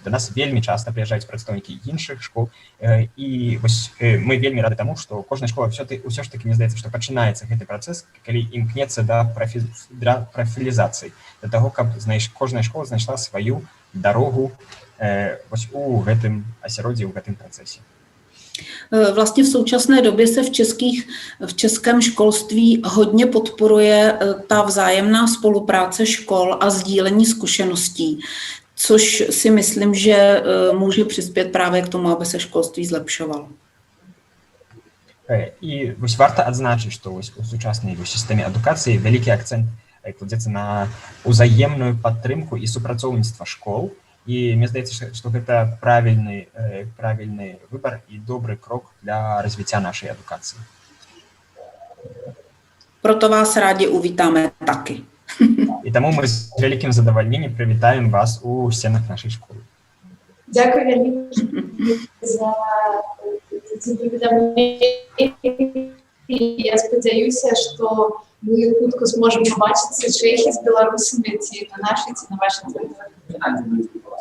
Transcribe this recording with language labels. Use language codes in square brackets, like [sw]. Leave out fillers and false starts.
[be] Да нас вельмі часта прыязджаюць прадстаўнікі іншых школ, і вось мы вельмі рады таму, што кожная школа ўсё ж такі, мне здаецца, што пачынаецца гэты працэс, калі імкнецца да прафілізацыі, да таго, каб кожная школа знайшла сваю дарогу u гэтым асяроддзі, у гэтым працэсе. [cs] Vlastně v současné době se v českém školství hodně podporuje ta vzájemná spolupráce škol a sdílení zkušeností, což si myslím, že může přispět právě k tomu, aby se školství zlepšovalo. [be] І вось варта адзначыць, што у сучаснай сістэме адукацыі вялікі акцэнт кладзецца на ўзаемную падтрымку і супрацоўніцтва школ. І мне здаецца, што гэта правільны выбар і добры крок для развіцця нашай адукацыі. [cs] Proto vás rádi uvítáme taky. [be] І таму мы з вялікім задавальненнем прывітаем вас у сценах нашай школы. Дякую вельмі за паведамленне. Я спадзяюся, што мы хутка зможам побачыцца чэхі з беларусамі ці на нашай, ці на вашай тэрыторыі.